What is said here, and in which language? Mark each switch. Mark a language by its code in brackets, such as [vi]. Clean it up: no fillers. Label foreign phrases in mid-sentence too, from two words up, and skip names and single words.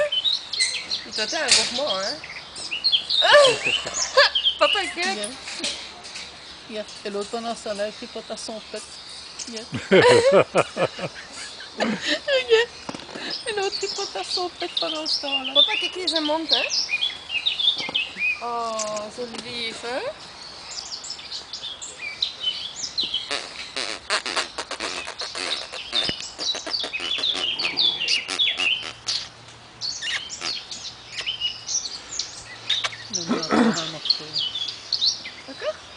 [fr] Et toi, t'es un gourmand, hein? Papa, est grec. Regarde. Et l'autre pendant ça, là, il tripote à son pet. Regarde. Regarde. Et l'autre tripote à son pet pendant ce temps-là. Papa, [nl] kijk in zijn mond, hè? Oh, zo lief, hè? [fr] Non, non, un morceau. D'accord?